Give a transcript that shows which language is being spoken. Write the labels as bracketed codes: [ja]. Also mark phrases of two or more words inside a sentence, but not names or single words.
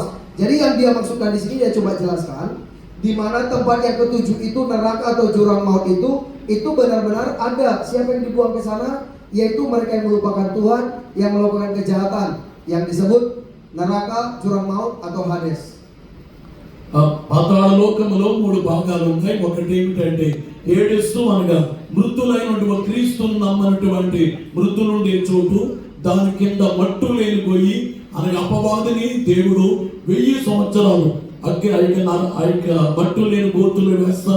[id] Jadi yang dia maksudkan di sini, dia coba jelaskan di mana tempat yang ketujuh itu, neraka atau jurang maut itu benar-benar ada. Siapa yang dibuang ke sana? Yaitu mereka yang melupakan Tuhan, yang melakukan kejahatan, yang disebut neraka, jurang maut atau Hades. [te] పాతాళ లోకములో 3 భాగాలు ఉన్నాయి. ఒకటి ఏమిటంటే ఏడెస్సు అనగా మృతులైనటువంటి క్రీస్తును నమ్మనటువంటి మృతులుండే చోటు, దాని కింద మట్టు లేని గొయ్యి అనగా అపవాదిని దేవుడు 1000 సంవత్సరాలు మట్టు లేని గోతులు వేస్తారు.